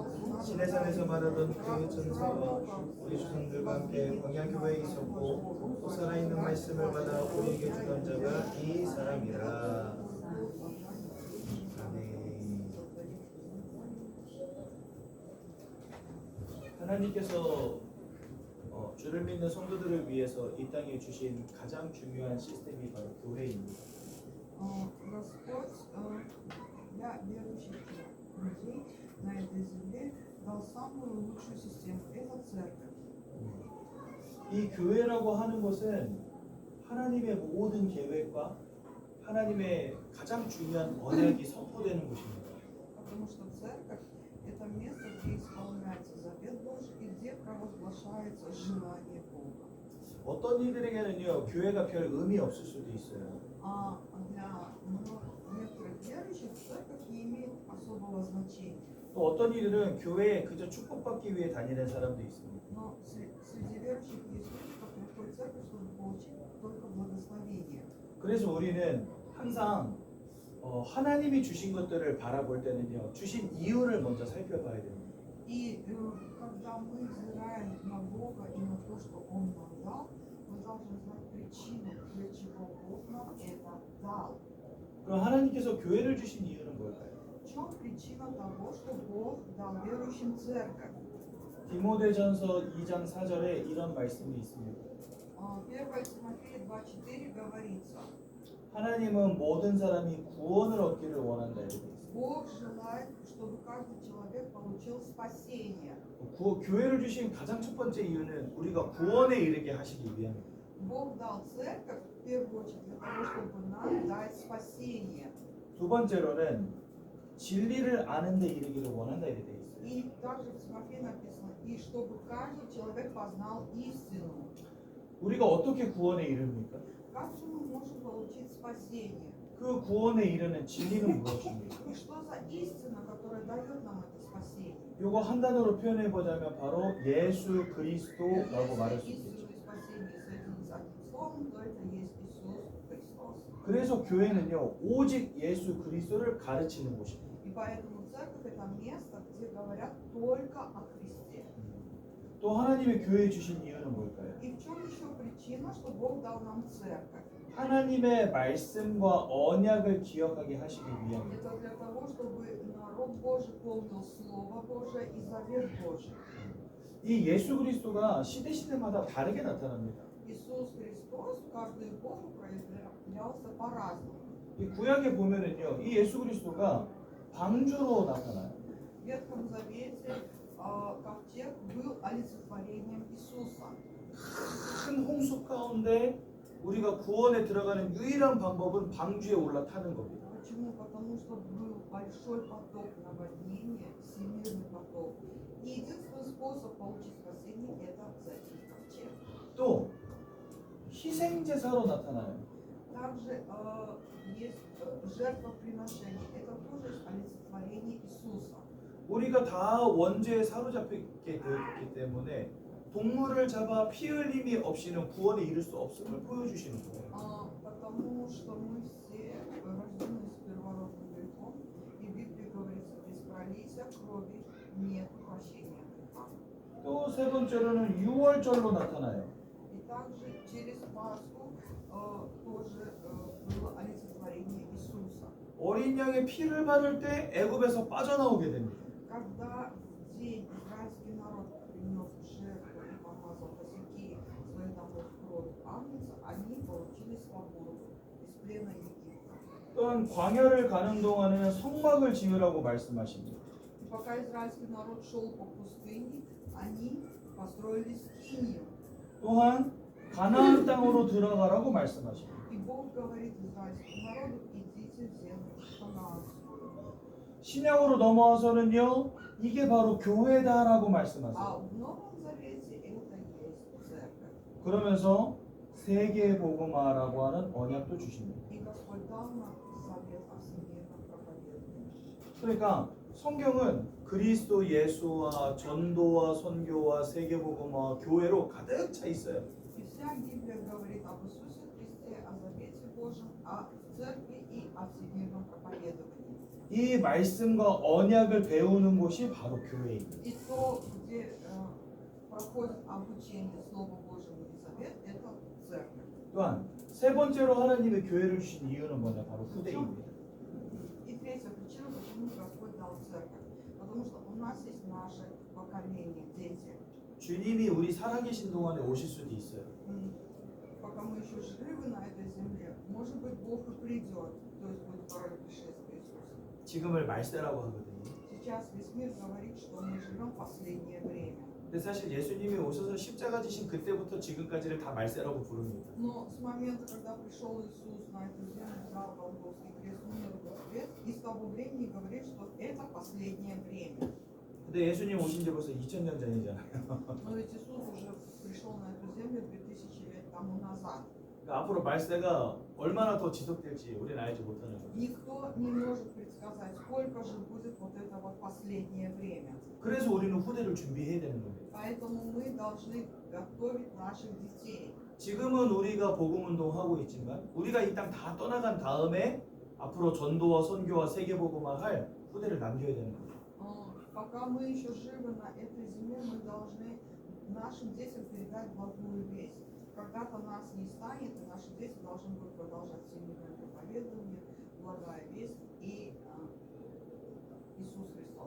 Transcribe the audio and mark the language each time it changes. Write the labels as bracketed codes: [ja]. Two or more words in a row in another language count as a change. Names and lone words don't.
[ko] 시내산에서 말하던 그 천사와 우리 조상들과 함께 광야 교회에 있었고 또 살아있는 말씀을 받아 우리에게 주던 자가 이 사람이라. 아멘. 하나님께서 주를 믿는 성도들을 위해서 이 땅에 주신 가장 중요한 시스템이 바로 교회입니다. [ru] Господь для верующих людей на этой земле дал самую лучшую систему. Это церковь. [ko] 이 교회라고 하는 것은 하나님의 모든 계획과 하나님의 가장 중요한 언약이 선포되는 곳입니다. [ru] Потому что церковь – это место, где исполняется завет Божий и где провозглашается желание Бога. [ko] 어떤 이들에게는요 교회가 별 의미 없을 수도 있어요. [ru] А для некоторых верующих церковь не имеет особого значения. [ko] 또 어떤 이들은 교회에 그저 축복받기 위해 다니는 사람도 있습니다. [ru] Но среди верующих есть люди, которые ходят в церковь, чтобы получить только благословение. [ko] 그래서 우리는 항상 하나님이 주신 것들을 바라볼 때는요 주신 이유를 먼저 살펴봐야 됩니다. [ru] И когда мы взираем на Бога и на то, что Он нам дал, мы должны знать причину, для чего Бог нам это дал. [ko] 그럼 하나님께서 교회를 주신 이유는 뭘까요? [ru] В чем причина того, что Бог дал верующим церковь? [ko] 디모데전서 2장 4절에 이런 말씀이 있습니다. [ru] 1 Тимофея 2:4 говорится: [ko] 하나님은 모든 사람이 구원을 얻기를 원한다 이렇게 있습니다. [ru] Бог желает, чтобы каждый человек получил спасение. [ko] 교회를 주신 가장 첫 번째 이유는 우리가 구원에 이르게 하시기 위함입니다. [ru] Бог дал церковь в первую очередь для того, чтобы нам дать спасение. [ko] 두 번째로는 진리를 아는 데 이르기를 원한다 이렇게 돼 있어요. [ru] И также в Тимофея написано: и чтобы каждый человек познал истину. [ko] 우리가 어떻게 구원에 이릅니까? [ru] Как же мы можем получить спасение? [ko] 그 구원에 이르는 진리는 무엇입니까? [ru] И что за истина, которая дает нам это спасение? [ko] 이거 한 단어로 표현해 보자면 바로 예수 그리스도라고 말할 수 [ru] Если [ko] 있겠죠. [ru] истину и спасение соединить одним словом, то это есть Иисус Христос. [ko] 그래서 교회는요 오직 예수 그리스도를 가르치는 곳입니다. [ru] И поэтому церковь это место, где говорят только о Христе. [ko] 또 하나님의 교회에 주신 이유는 뭘까요? [ru] И в чем еще причина, что Бог дал нам церковь? [ko] 하나님의 말씀과 언약을 기억하게 하시기 위함입니다. [ru] Это для того, чтобы народ Божий помнил Слово Божие и Завет Божий. [ko] 이 예수 그리스도가 시대마다 다르게 나타납니다. [ru] Иисус Христос в каждую эпоху проявлялся по-разному. [ko] 이 구약에 보면은요, 이 예수 그리스도가 방주로 나타나요. [ru] В Ветхом Завете ковчег был олицетворением Иисуса. [ko] 큰 홍수 가운데 우리가 구원에 들어가는 유일한 방법은 방주에 올라타는 겁니다. [ru] Почему? Потому что был большой поток наводнения, всемирный поток. И единственный способ получить спасение – это зайти в ковчег. [ko] 또 희생제사로 나타나요. [ru] Также есть жертвоприношение. Это тоже олицетворение Иисуса. [ko] 우리가 다 원죄에 사로잡히게 되었기 때문에 동물을 잡아 피 흘림이 없이는 구원에 이를 수 없음을 보여주시는 거예요. [ru] Потому что мы все рождены с первородным грехом, и в Библии говорится, без пролития крови нет прощения греха. [ko] 또 세 번째로는 유월절로 나타나요. [ru] И также через Пасху тоже было олицетворение Иисуса. [ko] 어린 양의 피를 바를 때 애굽에서 빠져나오게 됩니다. [ru] Когда в день израильский народ принес жертву и помазал косяки своей домов кровь агнца, они получили свободу из плена Египта. [ko] 또한 광야를 가는 동안에는 성막을 지으라고 말씀하십니다. [ru] И пока израильский народ шел по пустыне, они построили скинию. [ko] 또한 가나안 땅으로 들어가라고 말씀하십니다. [ru] И Бог говорит израильскому народу, идите в землю ханаанскую. [ko] 신약으로 넘어와서는요, 이게 바로 교회다라고 [ru] А [ko] 말씀하세요. [ru] в Новом Завете это есть церковь. [ko] 그러면서 세계복음화라고 하는 언약도 주십니다. [ru] И Господь дал нам завет о всемирном проповедовании. [ko] 그러니까 성경은 그리스도 예수와 전도와 선교와 세계복음화 교회로 가득 차 있어요. [ru] И вся Библия говорит об Иисусе Христе, о завете Божьем, о церкви и о всемирном проповедовании. [ko] 이 말씀과 언약을 배우는 곳이 바로 교회입니다. [ru] И то, где проходит обучение Слову Божьему и завет, это церковь. [ko] 또한 세 번째로 하나님의 교회를 주신 이유는 뭐냐? 바로 후대입니다. [ru] И третья причина, почему Господь дал церковь. Потому что у нас есть наше поколение, дети. [ko] 주님이 우리 살아계신 동안에 오실 수도 있어요. [ru] Пока мы еще живы на этой земле, может быть, Бог и придет, то есть будет второе пришествие Иисуса. [ko] 지금을 말세라고 하거든요. [ru] Сейчас весь мир говорит, что мы живем в последнее время. [ko] 근데 사실 예수님이 오셔서 십자가 지신 그때부터 지금까지를 다 말세라고 부릅니다. [ru] Но с момента, когда пришел Иисус на эту землю, взял Голгофский крест, умер в крест, и с того времени говорит, что это последнее время. [ko] 근데 예수님 오신 지 벌써 2000년 전이잖아요. [ru] Но ведь Иисус уже пришел на эту землю 2000 лет тому назад. [ko] 그러니까 앞으로 말세가 얼마나 더 지속될지 우리는 알지 못하는 거죠. [ru] Никто не может предсказать, сколько же будет вот это вот последнее время. [ko] 그래서 우리는 후대를 준비해야 되는 겁니다. [ru] Поэтому мы должны готовить наших детей. [ko] 지금은 우리가 복음 운동하고 있지만 우리가 이 땅 다 떠나간 다음에 앞으로 전도와 선교와 세계 복음화 할 후대를 남겨야 되는 겁니다. [ru] Пока мы еще живы на этой земле, мы должны нашим детям передать благую весть. Когда-то нас не станет, и наши дети должны будут продолжать всемирное проповедование, благая весть и Иисус Христос.